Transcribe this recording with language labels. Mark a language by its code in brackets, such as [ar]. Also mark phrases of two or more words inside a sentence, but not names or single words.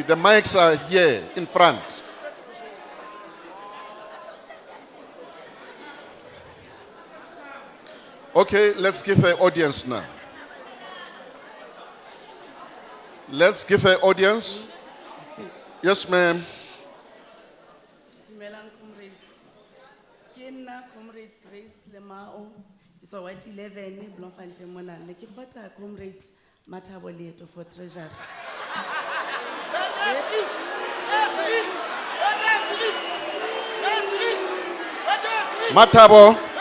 [en] The mics are here in front. Okay, let's give her audience now. Let's give her audience. Yes, ma'am. [st] Dumelang comrades. Ke nna comrade Grace Lemao, so what 11 Bloemfontein mona. Ne ke khotsa comrade Mathabo Leeto for treasurer. Mathabo.